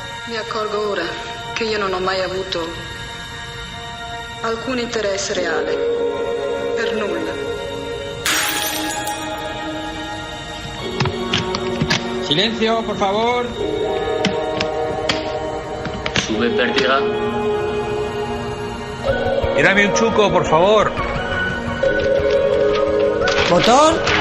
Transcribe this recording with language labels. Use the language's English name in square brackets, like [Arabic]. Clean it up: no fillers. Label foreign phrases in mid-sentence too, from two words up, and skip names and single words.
[Italian] Mi accorgo ora che io non ho mai avuto alcun interesse reale per nulla. [Spanish] Silencio, por favor. Sube pértiga. Y dame un chuco, por favor. ¿Botón?